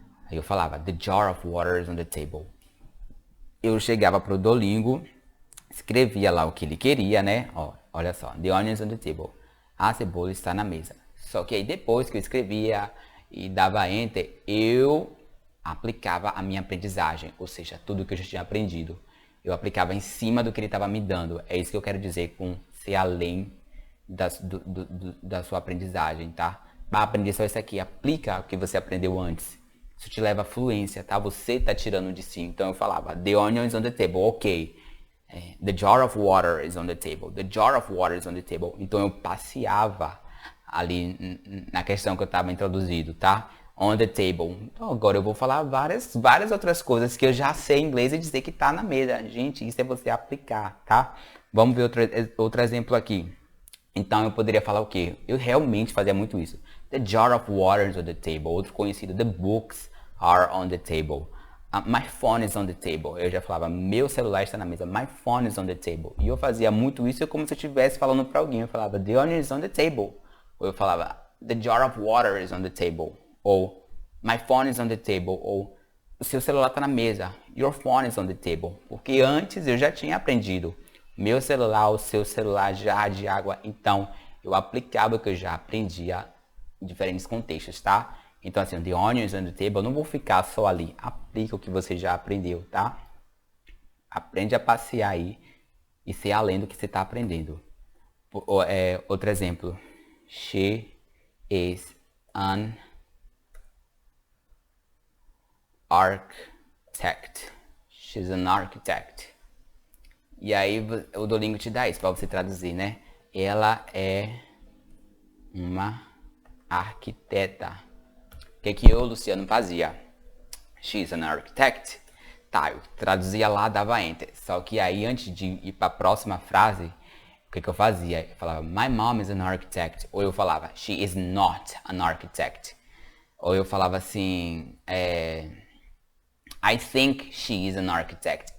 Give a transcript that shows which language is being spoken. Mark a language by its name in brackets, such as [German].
[Portuguese] Aí eu falava, [English] the jar of water is on the table. [Portuguese] Eu chegava pro Duolingo, escrevia lá o que ele queria, né? Ó, olha só, [English] the onion is on the table. [Portuguese] A cebola está na mesa. Só que aí depois que eu escrevia e dava enter, eu aplicava a minha aprendizagem. Ou seja, tudo que eu já tinha aprendido. Eu aplicava em cima do que ele estava me dando. É isso que eu quero dizer com ser além da sua aprendizagem, tá? Para aprender só isso aqui, aplica o que você aprendeu antes. Isso te leva à fluência, tá? Você tá tirando de si. Então eu falava, [English] the onion is on the table, ok. The jar of water is on the table. The jar of water is on the table. [Portuguese] Então eu passeava ali na questão que eu estava introduzindo, tá? [English] On the table. [Portuguese] Então agora eu vou falar várias outras coisas que eu já sei em inglês e dizer que tá na mesa. Gente, isso é você aplicar, tá? Vamos ver outro exemplo aqui. Então eu poderia falar o quê? Eu realmente fazia muito isso. [English] The jar of water is on the table. [Portuguese] Outro conhecido, [English] the books are on the table. My phone is on the table. [Portuguese] Eu já falava, meu celular está na mesa. [English] My phone is on the table. [Portuguese] E eu fazia muito isso como se eu estivesse falando para alguém. Eu falava, [English] the onion is on the table. [Portuguese] Ou eu falava, [English] the jar of water is on the table. Ou, my phone is on the table. [Portuguese] Ou, o seu celular está na mesa. [English] Your phone is on the table. [Portuguese] Porque antes eu já tinha aprendido. Meu celular, o seu celular, jarra de água. Então, eu aplicava o que eu já aprendia em diferentes contextos, tá? Então, assim, [English] the onion is on the table, [Portuguese] eu não vou ficar só ali. Aplica o que você já aprendeu, tá? Aprende a passear aí e ser além do que você está aprendendo. Outro exemplo. [English] She is an architect. She's an architect. [Portuguese] E aí o Duolingo te dá isso para você traduzir, né? Ela é uma arquiteta. O que eu, Luciano, fazia? [English] She's an architect. [Portuguese] Tá, eu traduzia lá, dava enter. Só que aí, antes de ir para a próxima frase, o que eu fazia? Eu falava, [English] my mom is an architect. [Portuguese] Ou eu falava, [English] she is not an architect. [Portuguese] Ou eu falava assim, [English] I think she is an architect.